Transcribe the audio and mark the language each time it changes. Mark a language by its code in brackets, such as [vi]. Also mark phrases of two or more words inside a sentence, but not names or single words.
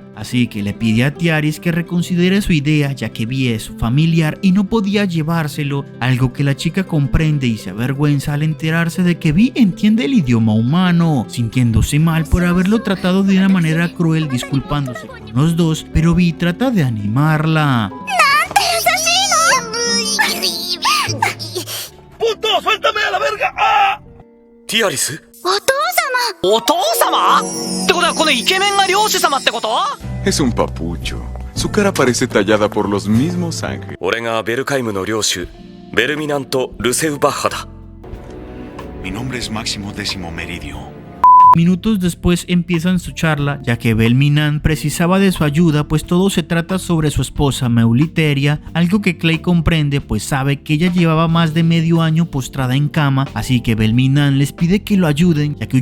[es] Así que le pide a Tiaris que reconsidere su idea, ya que Vi es su familiar y no podía llevárselo, algo que la chica comprende y se avergüenza al enterarse de que Vi entiende el idioma humano, sintiéndose mal por haberlo tratado de una manera cruel, disculpándose con los dos, pero Vi trata de animarla. ¡Puto, suéltame a la verga! ¡Ah! Tiaris? ¿Otosama? ¿Te acuerdas con el [ja] イケメンが領主様ってこと? [es] Es un papucho. Su cara parece tallada por los mismos ángeles. [ja] 俺がベルカイムの領主ベルミナント・ルセウバッハだ。 [es] Mi nombre es Máximo Décimo Meridio. Minutos después empiezan su charla, ya que Belminan precisaba de su ayuda, pues todo se trata sobre su esposa Meuliteria, algo que Clay comprende, pues sabe que ella llevaba más de medio año postrada en cama, así que Belminan les pide que lo ayuden, ya que